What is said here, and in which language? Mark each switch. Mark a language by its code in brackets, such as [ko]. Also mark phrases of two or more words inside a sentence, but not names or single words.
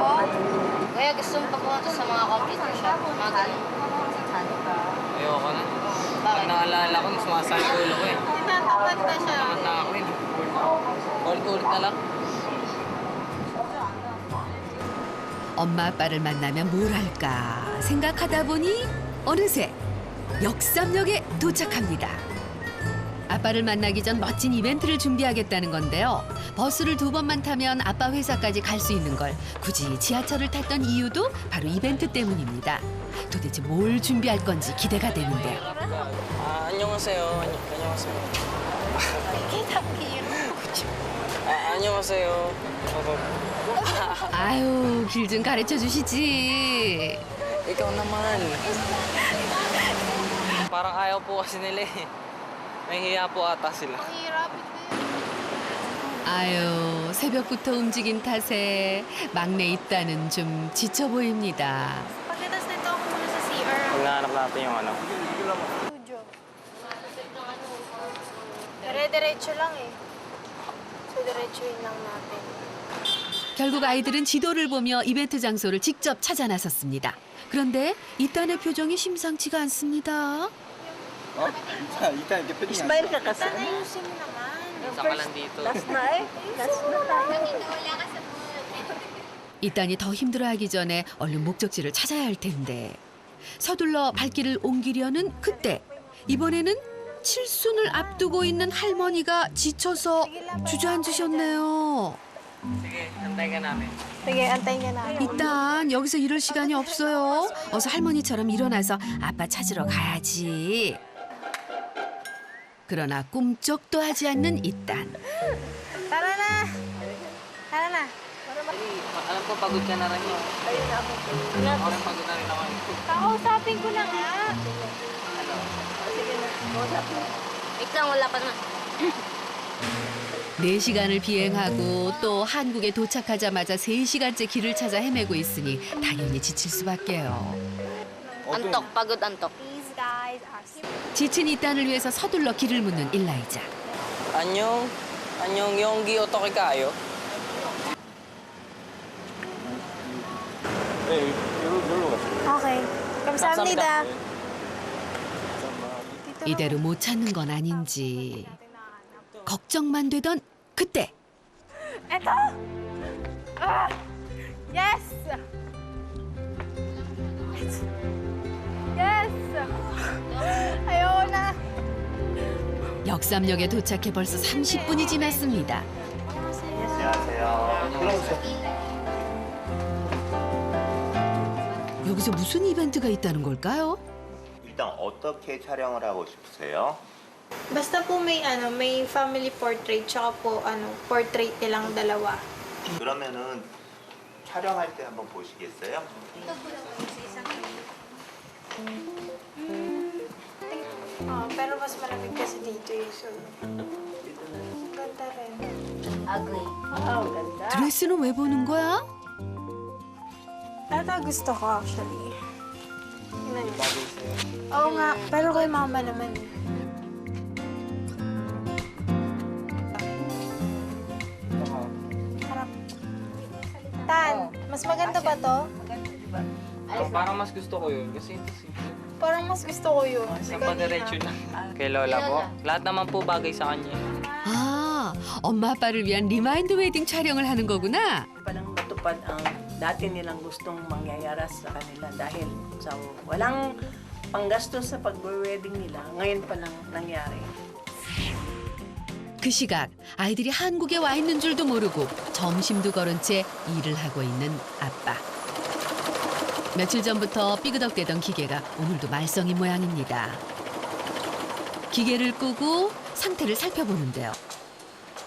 [tl] Kaya gusto mo pa pumunta sa mga [en] computer shop, [tl] mga ganun. Ayoko na. Pag naalala ko, sumasali ko ulo ko eh. Tinatamad na siya. Naman na ako eh. Ulit-ulit na lang. [ko] 엄마 아빠를 만나면 뭘 할까 생각하다 보니 어느새 역삼역에 도착합니다. 아빠를 만나기 전 멋진 이벤트를 준비하겠다는 건데요. 버스를 2번만 타면 아빠 회사까지 갈 수 있는 걸 굳이 지하철을 탔던 이유도 바로 이벤트 때문입니다. 도대체 뭘 준비할 건지 기대가 되는데요. 안녕하세요. 안녕하세요. 안녕하세요. 아유, 길 좀 가르쳐 주시지. [tl] Ikaw naman. Parang ayaw po kasi nila eh. Nahihiya po ata sila. Ang hirap. [ko] 아유, 새벽부터 움직인 탓에 막내 있다는 좀 지쳐 보입니다. [tl] Pagkatapos nito ako muna sa CR. Hinahanap natin yung ano. Studio. Dire-diretso lang eh. So, diretsuhin lang natin. [ko] 결국 아이들은 지도를 보며 이벤트 장소를 직접 찾아 나섰습니다. 그런데 이딴의 표정이 심상치가 않습니다. [tl] Smile ka kasi. Ayusin mo naman. Saan ka lang dito? Last na eh. Last na. [ko] 이딴이 더 힘들어하기 전에 얼른 목적지를 찾아야 할 텐데. 서둘러 발길을 옮기려는 그때 이번에는 칠순을 앞두고 있는 할머니가 지쳐서 주저앉으셨네요. [tl] Sige, antay ka namin. Sige, antayin ka namin. [ko] 일단 여기서 이럴 시간이 없어요. 어서 할머니처럼 일어나서 아빠 찾으러 가야지. 그러나 꿈쩍도 하지 않는 이딴. [tl] Tara na! Tara na. Alam ko, pagod ka na rin eh. Ako rin pagod na rin ako. Kakausapin ko na nga. Wait lang, wala pa naman. [ko] 4시간을 비행하고 또 한국에 도착하자마자 3시간째 길을 찾아 헤매고 있으니 당연히 지칠 수밖에요. [tl] Antok, pagod antok. [en] These guys are [ko] 지친 이딴을 위해서 서둘러 길을 묻는 일라이자. Anyong? 안녕 여기 어떻게 kayo? 네, 여기로 가세요. Okay. 감사합니다. 이대로 못 찾는 건 아닌지 걱정만 되던 그때 [tl] Eto! Ah! Yes! Yes! Ayoko na. [ko] 역삼역에 도착해 벌써 30분이 지났습니다. 여기서 무슨 이벤트가 있다는 걸까요? 일단 어떻게 촬영을 하고 싶으세요? [tl] Basta po may [en] family portrait [tl] tsaka po portrait nilang dalawa. [ko] 그러면은 촬영할 때 한번 보시겠어요? [tl] Pero mas malamig kasi dito eh. So, ganda rin. Ugly. [ko] 드레스는 왜 보는 거야? [tl] Ito gusto ko actually. Tingnan niyo. Oo nga, pero kay mama naman eh. Harap. Tan, mas maganda ba to? Parang mas gusto ko yun. Kasi ito simple. Parang mas gusto ko yun. Isang padiretso lang. Kay Lola po. Lahat naman po bagay sa kanya. [ko] 아, 엄마 아빠를 위한 리마인드 웨딩 촬영을 하는 거구나. [tl] Palang matupad ang dati nilang gustong mangyayari sa kanila dahil sa walang panggastos sa pag-wedding nila, ngayon pa lang nangyari. [ko] 그 시각 아이들이 한국에 와 있는 줄도 모르고 점심도 거른 채 일을 하고 있는 아빠. 며칠 전부터 삐그덕대던 기계가 오늘도 말썽인 모양입니다. 기계를 끄고 상태를 살펴보는데요.